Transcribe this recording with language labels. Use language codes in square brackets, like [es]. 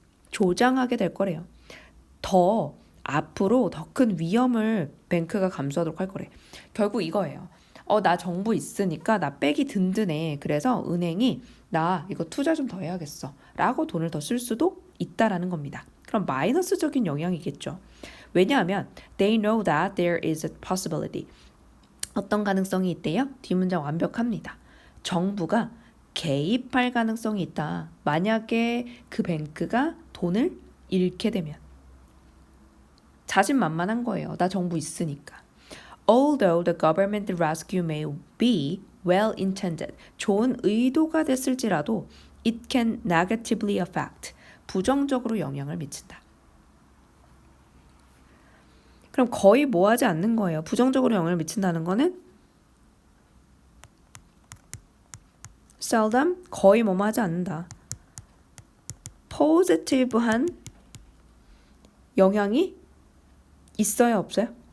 [ko] 조장하게 될 거래요. 더 앞으로 더 큰 위험을 뱅크가 감수하도록 할 거래. 결국 이거예요. 나 정부 있으니까 나 백이 든든해. 그래서 은행이 나 이거 투자 좀 더 해야겠어. 라고 돈을 더 쓸 수도 있다라는 겁니다. 그럼 마이너스적인 영향이겠죠. 왜냐하면 [en] they know that there is a possibility. [ko] 어떤 가능성이 있대요? 뒷문장 완벽합니다. 정부가 개입할 가능성이 있다. 만약에 그 뱅크가 돈을 잃게 되면. 자신만만한 거예요. 나 정부 있으니까. [en] Although the government rescue may be well intended, [ko] 좋은 의도가 됐을지라도 [en] it can negatively affect, [ko] 부정적으로 영향을 미친다. 그럼 거의 뭐 하지 않는 거예요. 부정적으로 영향을 미친다는 거는 seldom, 거의 뭐뭐 하지 않는다. positive한 영향이 있어요, 없어요?